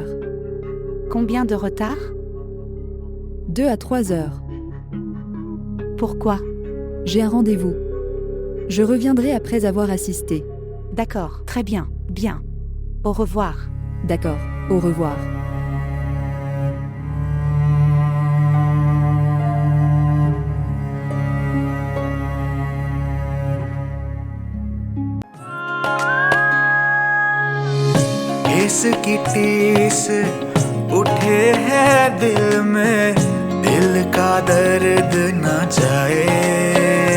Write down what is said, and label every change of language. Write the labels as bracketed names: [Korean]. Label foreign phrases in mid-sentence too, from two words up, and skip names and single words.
[French] Combien de retard? 2 à 3 heures. Pourquoi? J'ai un rendez-vous. Je reviendrai après avoir assisté. D'accord, très bien, bien. Au revoir. D'accord. Au revoir. [Hindi] इसकी टीस उठे है दिल में, दिल का दर्द न जाए।